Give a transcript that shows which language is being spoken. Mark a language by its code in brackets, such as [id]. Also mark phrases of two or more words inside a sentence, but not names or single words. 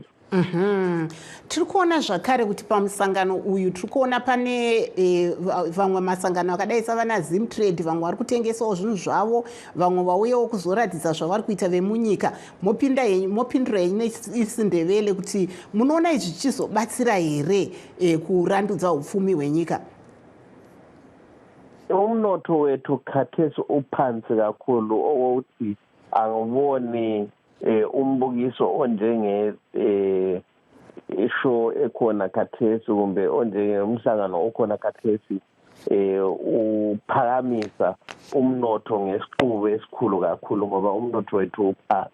[sn] Tiri kuona zvakare kuti pamusangano uyu tiri kuona pane vamwe masangano akadai savana Zimtrade, vamwe vari kutengesawo zvinhu zvavo, vamwe vauyawo kuzoratidza zvavari kuita vemunyika. Mopindura henyu neChiNdebele kuti munoona izvi zvichizobatsira here kurandudza upfumi hwenyika? [nd] Unoto wetu khathesi uphansi kakhulu owokuthi angiboni umbukiso onjenge show ekhona khathesi kumbe onjenge umhlangano okhona khathesi uphakamisa umnotho ngesiqubu esikhulu kakhulu, ngoba umnotho wethu uphansi.